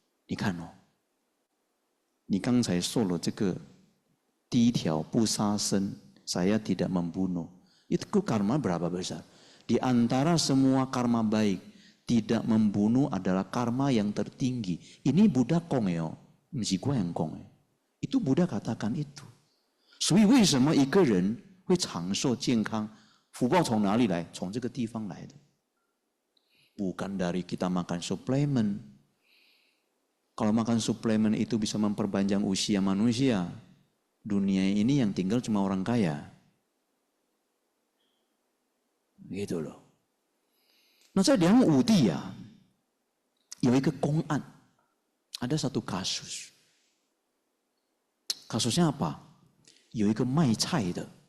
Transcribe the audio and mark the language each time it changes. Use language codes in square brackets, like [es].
[zh] 你看哦，你刚才说了这个第一条不杀生， [id] saya tidak membunuh， itu karma berapa besar? Di antara semua karma baik, tidak membunuh adalah karma yang tertinggi. Ini Buddha kong ya, bukan gua yang kong ya. Itu Buddha katakan itu。 [zh] 所以为什么一个人会长寿健康？福报从哪里来？从这个地方来的， [id] bukan dari kita makan suplemen. Kalau makan suplemen itu bisa memperpanjang usia manusia, dunia ini yang tinggal cuma orang kaya. Gitu loh. [zh] Nah, 在梁武帝啊，有一个公案， [id] ada satu kasus. Kasusnya apa? [zh] 有一个卖菜的